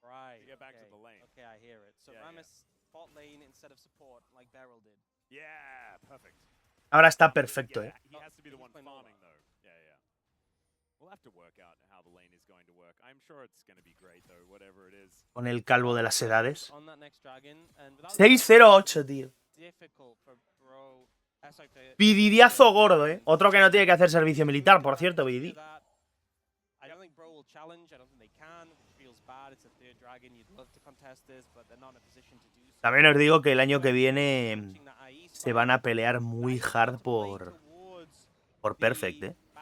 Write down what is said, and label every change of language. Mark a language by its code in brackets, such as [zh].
[en] Right. To get back to the lane. Okay, I hear it. So Yeah, Rammus bot lane instead of support, like BRO did. Yeah, perfect. [es] Ahora está perfecto, eh. [en] He has to be the one farming, though. Yeah. We'll have to work out how the lane is going to work. I'm sure it's going to be great, though, whatever it is. [es] Con el calvo de las edades. [en] On that next dragon, and [es] 608, tío. [en] difficult for BRO. [es] Bididiazo gordo, eh. Otro que no tiene que hacer servicio militar, por cierto, BDD. [en] I don't think BRO will challenge. I don't think they can, which feels bad. It's a third dragon. You'd love to contest this, but they're not in a position to do so. [es] También os digo que el año que viene se van a pelear muy hard por Perfect, eh.